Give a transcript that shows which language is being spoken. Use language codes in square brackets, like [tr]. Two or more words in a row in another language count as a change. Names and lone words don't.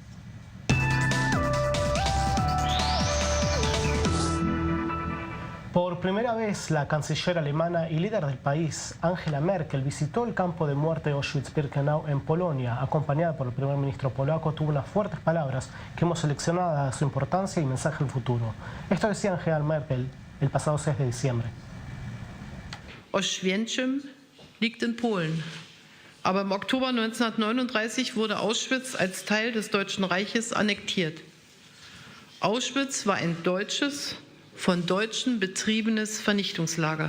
[es] Por primera vez, la canciller alemana y líder del país, Angela Merkel, visitó el campo de muerte de Auschwitz-Birkenau en Polonia. Acompañada por el primer ministro polaco, tuvo unas fuertes palabras que hemos seleccionado a su importancia y mensaje al futuro. Esto decía Angela Merkel el pasado 6 de diciembre. [de] Oświęcim liegt in Polen. Aber im Oktober 1939 wurde Auschwitz als Teil des Deutschen Reiches annektiert. Auschwitz war ein deutsches, von Deutschen betriebenes Vernichtungslager.